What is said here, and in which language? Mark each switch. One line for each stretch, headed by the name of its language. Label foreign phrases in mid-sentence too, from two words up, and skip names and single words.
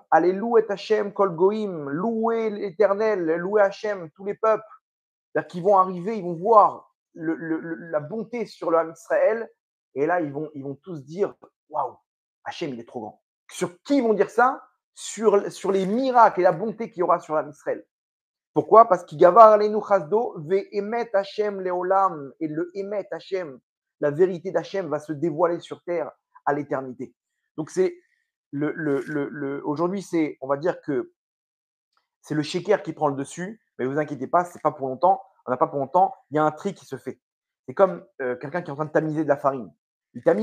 Hebrew: הללו ה', כל גוים.
French: Louez l'Éternel, louez Hachem, tous les peuples. C'est-à-dire qu'ils vont arriver, ils vont voir la bonté sur le
Hebrew: עם ישראל.
French: Et là, ils vont tous dire waouh, Hachem, il est trop grand. Sur qui ils vont dire ça? Sur les miracles et la bonté qu'il y aura sur le
Hebrew: עם ישראל.
French: Pourquoi? Parce qu'il
Hebrew: גבר עלינו חסדו ואמת ה' לעולם.
French: Et le
Hebrew: אמת ה,
French: la vérité d'Hachem va se dévoiler sur terre à l'éternité. Donc, c'est aujourd'hui, on va dire que c'est le shaker qui prend le dessus, mais ne vous inquiétez pas, c'est pas pour longtemps. On n'a pas pour longtemps. Il y a un tri qui se fait. C'est comme quelqu'un qui est en train de tamiser de la farine.